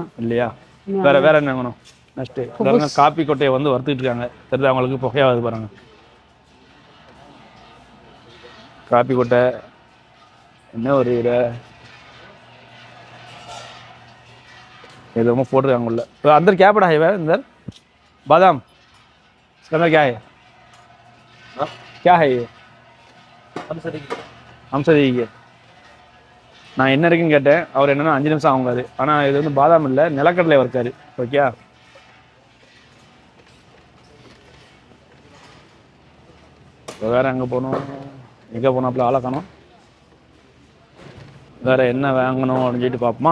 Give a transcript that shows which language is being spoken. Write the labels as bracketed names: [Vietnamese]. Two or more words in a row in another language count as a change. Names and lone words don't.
[Tamil] இல்லையா? வேறு என்ன வாங்கணும்? நெக்ஸ்ட்டு காப்பி கொட்டையை வறுத்துக்கிட்டு இருக்காங்க. தெரியுது அவங்களுக்கு, புகையாவது பாருங்கள். காப்பி கொட்டை என்ன ஒரு एदो போட்டுருக்காங்க உள்ள. [Hindi] तो अंदर क्या पड़ा है यार? अंदर बादाम, इसके अंदर क्या है? क्या है ये? हमसे देखिए. [Tamil] நான் என்ன இருக்குன்னு கேட்டேன். அவர் என்னன்னா 5 நிமிஷம் ஆகுங்காது. ஆனால் இது பாதாம் இல்லை, நிலக்கடலை வறுக்காரு. ஓகே, வேற எங்கே போகணும்? எங்கே போனாப்புல ஆளை காணோம். வேற என்ன வாங்கணும் அப்படின்னு சொல்லிட்டு பார்ப்போமா?